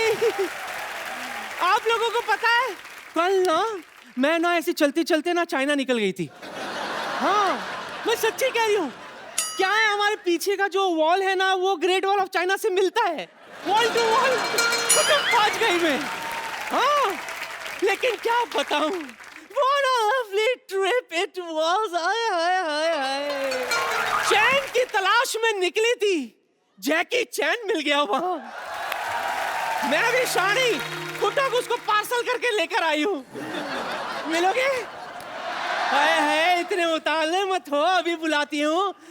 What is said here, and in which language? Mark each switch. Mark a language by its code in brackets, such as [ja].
[hi] आप लोगों को पता है कल ना मैं ना ऐसे चलते चलते ना चाइना निकल गई थी। हाँ मैं सच्ची कह रही हूँ। क्या है हमारे पीछे का जो वॉल है ना वो ग्रेट वॉल ऑफ चाइना से मिलता है। वॉल टू वॉल पहुंच गई मैं। हाँ लेकिन क्या बताऊं [en] what a lovely trip it was। [hi] हाय हाय हाय हाय। चैन की तलाश में निकली थी, जैकी चैन मिल गया वहां। मैं भी शानी कुटक उसको पार्सल करके लेकर आई हूँ। मिलोगे? हाय हाय इतने उतावले मत हो, अभी बुलाती हूँ।